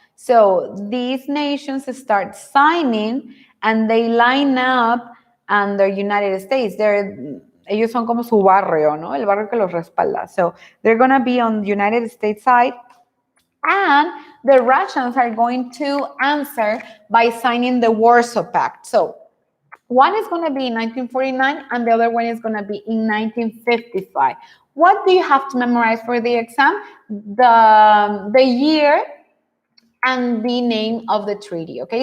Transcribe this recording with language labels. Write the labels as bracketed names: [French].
[English] So these nations start signing and they line up under United States. [Spanish] Ellos son como su barrio, ¿no? El barrio que los respalda. [English] So they're going to be on the United States side. And the Russians are going to answer by signing the Warsaw Pact. So one is going to be in 1949 and the other one is going to be in 1955. What do you have to memorize for the exam? The year and the name of the treaty, okay?